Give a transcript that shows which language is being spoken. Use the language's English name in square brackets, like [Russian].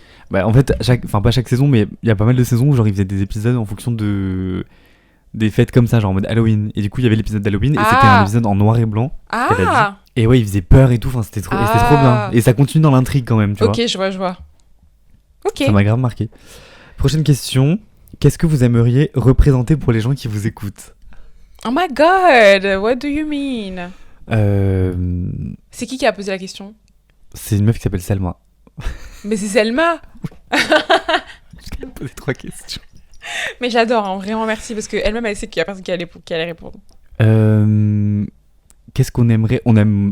[French] Bah en fait, pas chaque saison, mais il y a pas mal de saisons où genre ils faisaient des épisodes en fonction des fêtes comme ça, genre en mode Halloween. Et du coup, il y avait l'épisode d'Halloween et c'était un épisode en noir et blanc. qu'elle a Ah. Et ouais, il faisait peur et tout, enfin c'était trop bien. Et ça continue dans l'intrigue quand même, tu vois. Ok, je vois. Ok. Ça m'a grave marqué. Prochaine question. Qu'est-ce que vous aimeriez représenter pour les gens qui vous écoutent? [English] Oh my god, what do you mean? Euh... [French] C'est qui a posé la question? C'est une meuf qui s'appelle Selma. Mais c'est Selma. Je vais poser 3 questions. Mais j'adore, hein, vraiment merci, parce qu'elle-même, elle sait qu'il y a personne qui allait répondre. Qu'est-ce qu'on aimerait? On aime...